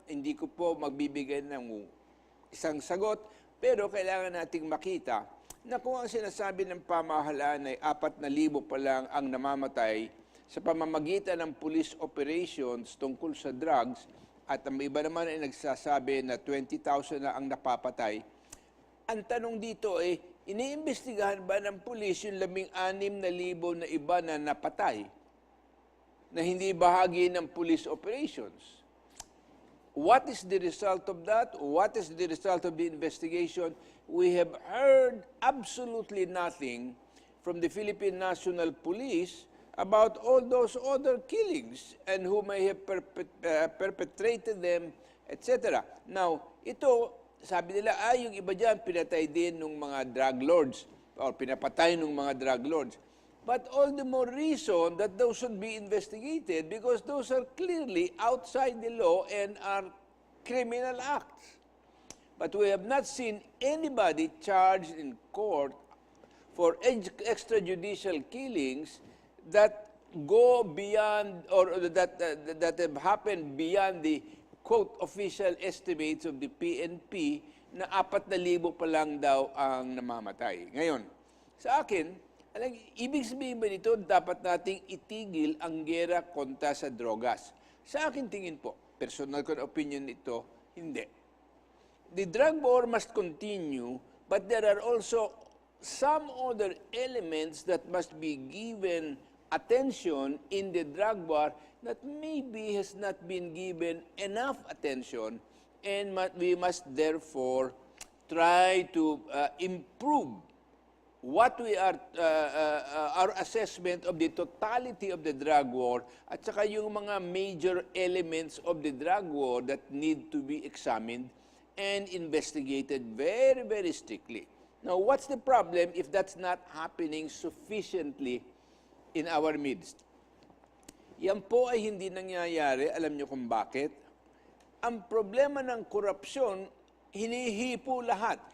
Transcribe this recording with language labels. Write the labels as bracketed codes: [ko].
[tl] Hindi ko po magbibigay ng isang sagot, pero kailangan nating makita na kung ang sinasabi ng pamahalaan ay 4,000 pa lang ang namamatay sa pamamagitan ng police operations tungkol sa drugs at ang iba naman ay nagsasabi na 20,000 na ang napapatay, ang tanong dito ay, iniimbestigahan ba ng police yung 16,000 na iba na napatay na hindi bahagi ng police operations? [en] What is the result of that? What is the result of the investigation? We have heard absolutely nothing from the Philippine National Police about all those other killings and who may have perpetrated them, etc. [tl] Now, ito, sabi nila, yung iba dyan, pinatay din ng mga drug lords or pinapatay ng mga drug lords. [en] But all the more reason that those should be investigated because those are clearly outside the law and are criminal acts. But we have not seen anybody charged in court for extrajudicial killings that go beyond or that have happened beyond the quote official estimates of the PNP [tl] na 4,000 pa lang daw ang namamatay. Ngayon, sa akin, ibig sabihin ba nito, dapat nating itigil ang gera kontra sa drogas? Sa akin tingin po, personal ko na opinion nito, hindi. [en] The drug war must continue, but there are also some other elements that must be given attention in the drug war that maybe has not been given enough attention, and we must therefore try to improve what we are, our assessment of the totality of the drug war [tl] at saka yung mga [en] major elements of the drug war that need to be examined and investigated very, very strictly. Now, what's the problem if that's not happening sufficiently in our midst? [tl] Yan po ay hindi nangyayari, alam niyo kung bakit? Ang problema ng korupsyon, hinihipo lahat.